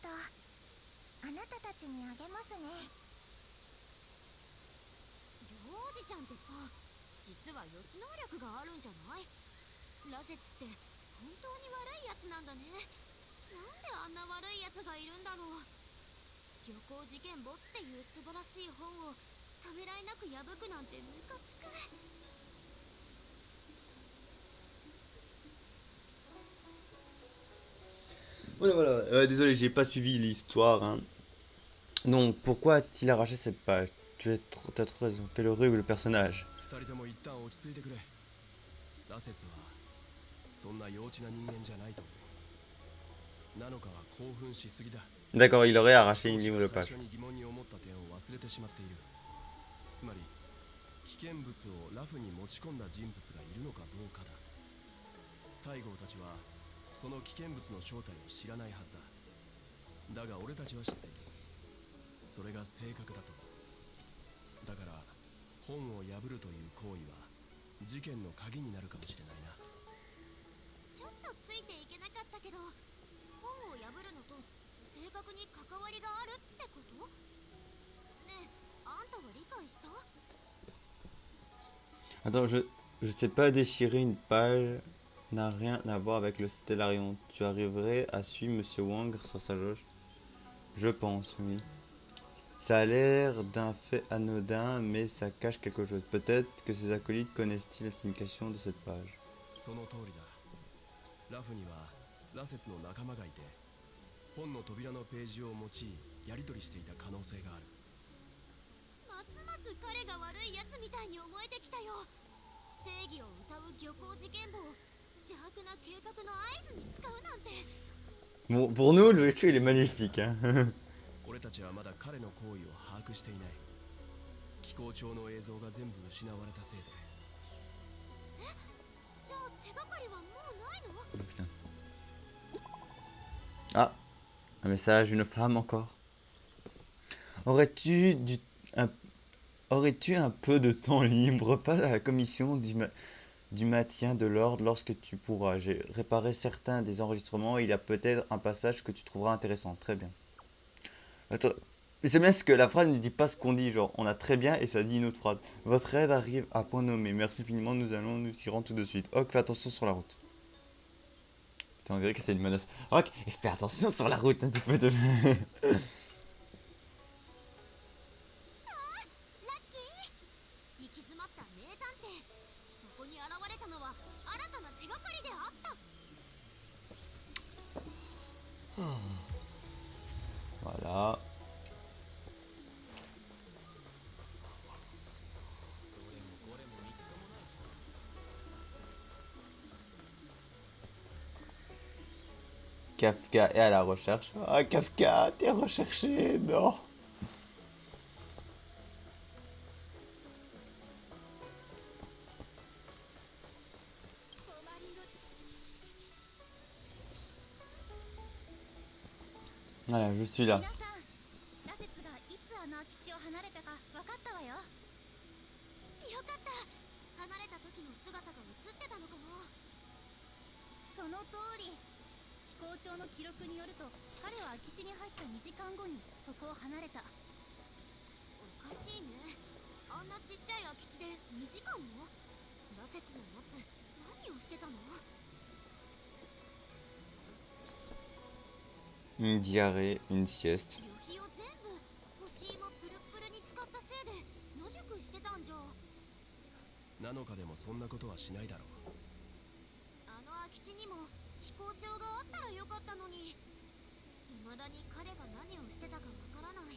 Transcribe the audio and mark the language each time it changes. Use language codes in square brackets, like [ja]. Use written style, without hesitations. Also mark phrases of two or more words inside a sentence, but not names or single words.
[ja] あなたたちにあげますね。幼児ちゃんってさ、実は予知能力があるんじゃない？ラセツって本当に悪いやつなんだね。なんであんな悪いやつがいるんだろう。漁港事件簿っていう素晴らしい本をためらいなく破くなんてムカつく。 [fr] Voilà, voilà. Désolé, j'ai pas suivi l'histoire, hein. Donc, pourquoi a-t-il arraché cette page? T'as trop raison. Quel horrible personnage. [ja] 二人とも一旦落ち着いてくれ。ラセツはそんな幼稚な人間じゃないと思う。なのかは興奮しすぎだ。 [fr] D'accord, il aurait arraché une nouvelle [ja] 最 [fr] page. [ja] 初に疑問に思った点を忘れてしまっている。つまり危険物をラフに持ち込んだ人物がいるのかどうかだ。大豪たちはその危険物の正体を知らないはずだ。だが俺たちは知っている。それが正確だと。だから本を破るという行為は事件の鍵になるかもしれないな。ちょっとついていけなかったけど、本を破るのと正確に関わりがあるってこと？ねえ、あんたは理解した？ [fr] Attends, je sais pas, déchirer une page n'a rien à voir avec le Stellarion. Tu arriverais à suivre Monsieur Wang sur sa jauge? Je pense, oui. Ça a l'air d'un fait anodin, mais ça cache quelque chose. Peut-être que ses acolytes connaissent-ils la signification de cette page. [ja] その通りだ。ラフにはラセツの仲間がいて、本の扉のページを用いやり取りしていた可能性がある。ますます彼が悪いやつみたいに思えてきたよ。正義を謳う漁港事件簿を邪悪な計画の合図に使うなんて。 [fr] Bon, pour nous, le héros, il est magnifique, hein. [ja] 俺たちはまだ彼の行為を把握していない。気候庁の映像が全部失われたせいで。じゃあ手がかりはもうないの？ [fr] Oh, putain. Ah, un message d'une femme encore. Aurais-tu du, un, aurais-tu un peu de temps libre, pas à la commission du maintien de l'ordre lorsque tu pourras. J'ai réparé certains des enregistrements, il y a peut-être un passage que tu trouveras intéressant. Très bien. Attends. Mais c'est bien ce que la phrase ne dit pas ce qu'on dit, genre on a très bien et ça dit une autre phrase. Votre aide arrive à point nommé. Merci infiniment, nous allons nous y rendre tout de suite. Ok, fais attention sur la route. Putain, on dirait que c'est une menace. Ok, et fais attention sur la route un petit peu de. [ja] ラッキー。行き詰まった名探偵。そこに現れたのは新たな手がかりであった。 [fr] Voilà. Kafka est à la recherche. Ah, Kafka, t'es recherché, non. Voilà, je suis là. [ja] 皆さん、ラセツがいつあの空き地を離れたか分かったわよ。よかった。離れた時の姿が映ってたのかな。その通り。飛行長の記録によると、彼は空き地に入った2時間後にそこを離れた。おかしいね。あんなちっちゃい空き地で2時間も。ラセツのやつ、何をしてたの？ [fr] Une diarrhée, une sieste. [ja] 旅費を全部欲しいもプルプルに使ったせいで野宿してたんじゃ。 7日でもそんなことはしないだろう。あの空き地にも飛行場があったらよかったのに。未だに彼が何をしてたかわからない。